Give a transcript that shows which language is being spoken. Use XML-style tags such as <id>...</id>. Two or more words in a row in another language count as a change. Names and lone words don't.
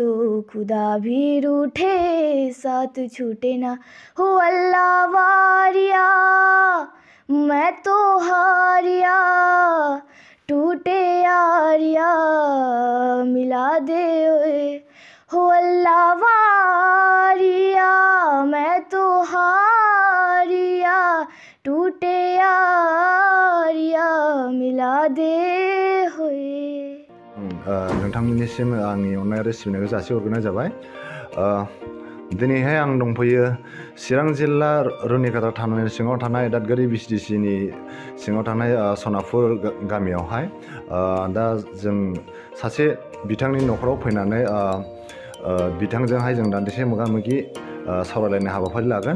<hi>तो खुदा भी रूठे साथ छूटे ना, हो अल्लाह वारिया मैं तो हारिया, टूटे यारिया मिला दे ओए, हो अल्लाह वारिया मैं तो हारिया, टूटे यारिया मिला दे होए।</hi> <brx>नोंथांमोननिसिम आंनि अननाय आरो सिबिनायखौ जासिहरग्रोनाय जाबाय। दिनैहाय आं दंफैयो चिरां जिल्ला रुनिकाटा थानानि सिङाव थानाय दादगारि बिसिडिसिनि सिङाव थानाय सनापुर गामियावहाय दा जों सासे बिथांनि न'खराव फैनानै बिथांजोंहाय जों दान्दिसे मोगा-मोगि सावरायलायनाय हाबाफारि लागोन।</brx>